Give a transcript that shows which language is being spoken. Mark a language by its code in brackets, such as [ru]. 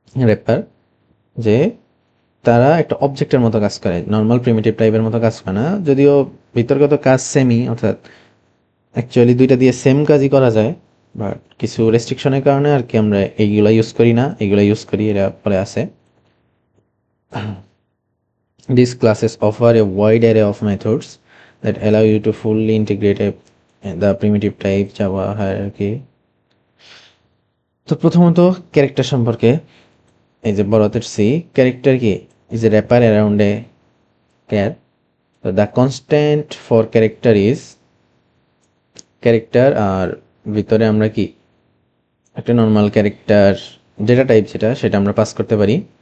[bn] Wrapper, যে তারা একটা অবজেক্টের মতো কাজ করে, নর্মাল প্রিমিটিভ টাইপের মতো কাজ করে না, যদিও বিতর্কিত কাজ সেমই, অর্থাৎ অ্যাকচুয়ালি দুইটা দিয়ে সেম কাজই করা যায়, বাট কিছু রেস্ট্রিকশনের কারণে আর কি আমরা এইগুলা ইউজ করি না, এগুলা ইউজ করি, এরা পরে আছে। [en] These classes offer a wide array of methods that allow you to fully integrate the primitive type Java hierarchy. [bn] তো প্রথমত ক্যারেক্টার সম্পর্কে, এই যে বড় হাতের সি, ক্যারেক্টার কি [en] Is a wrapper around a char. [bn] তো [en] the constant for character is character, [bn] আর ভিতরে আমরা কি একটা নর্মাল ক্যারেক্টার ডেটা টাইপ যেটা, সেটা আমরা পাস করতে পারি।